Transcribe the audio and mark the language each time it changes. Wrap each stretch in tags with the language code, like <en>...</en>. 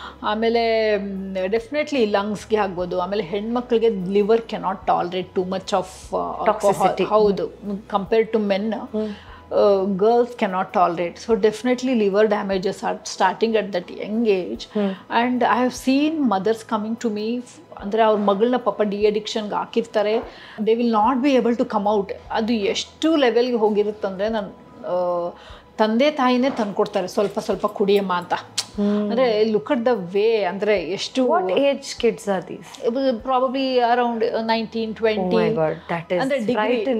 <kn>ಆಮೇಲೆ ಡೆಫಿನೆಟ್ಲಿ ಲಂಗ್ಸ್ಗೆ ಆಗ್ಬೋದು. ಆಮೇಲೆ ಹೆಣ್ಮಕ್ಳಿಗೆ</kn> <en>Liver cannot tolerate too much of alcohol.</en> <kn>ಹೌದು,</kn> <en>Compared to men girls cannot tolerate. So definitely liver damages are starting at that young age. And I have seen mothers coming to me,</en> <kn>ಅಂದರೆ ಅವ್ರ ಮಗಳನ್ನ ಪಾಪ ಡಿ-ಅಡಿಕ್ಷನ್ಗೆ ಹಾಕಿರ್ತಾರೆ.</kn> <en>They will not be able to come out.</en> <kn>ಅದು ಎಷ್ಟು ಲೆವೆಲ್ಗೆ ಹೋಗಿರುತ್ತಂದರೆ, ನಾನು ತಂದೆ ತಾಯಿನೇ ತಂದ್ಕೊಡ್ತಾರೆ ಸ್ವಲ್ಪ ಸ್ವಲ್ಪ ಕುಡಿಯಮ್ಮ ಅಂತ.</kn> <en>ಅಂದರೆ look at the way,</en> <kn>ಅಂದರೆ ಎಷ್ಟು</kn> <en>Age kids are these? Probably around 19-20.</en> <kn>ಅಂದರೆ</kn> <en>Degree.</en>